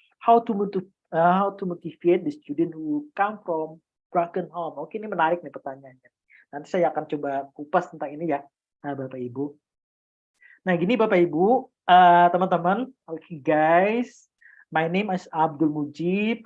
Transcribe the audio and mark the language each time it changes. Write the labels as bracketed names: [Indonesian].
[English] How to motivate the student who come from broken home. [Indonesian] Oke, ini menarik nih pertanyaannya. Nanti saya akan coba kupas tentang ini ya, Bapak Ibu. Nah, gini Bapak Ibu, teman-teman. [English] Oke guys, my name is Abdul Mujib.